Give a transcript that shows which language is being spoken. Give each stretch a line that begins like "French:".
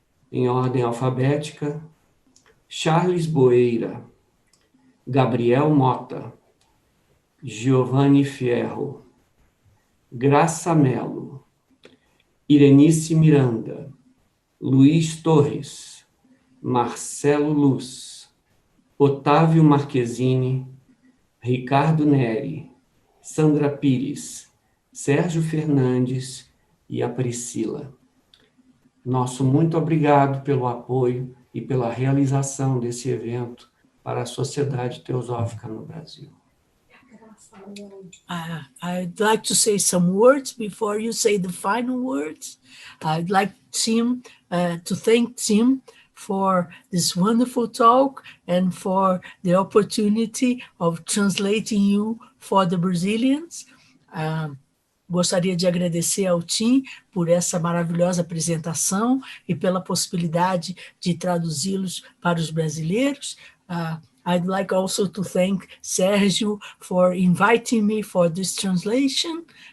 Portuguese: Em ordem alfabética, Charles Boeira, Gabriel Mota, Giovanni Fierro, Graça Melo, Irenice Miranda, Luiz Torres, Marcelo Luz, Otávio Marquezine, Ricardo Neri, Sandra Pires, Sérgio Fernandes e a Priscila. Nosso muito obrigado pelo apoio e pela realização desse evento para a Sociedade Teosófica no Brasil.
English: I'd like to say some words before you say the final words. I'd like to thank Tim for this wonderful talk and for the opportunity of translating you for the Brazilians.
Portuguese: Gostaria de agradecer ao Tim por essa maravilhosa apresentação e pela possibilidade de traduzi-los para os brasileiros.
English: I'd like also to thank Sérgio for inviting me for this translation.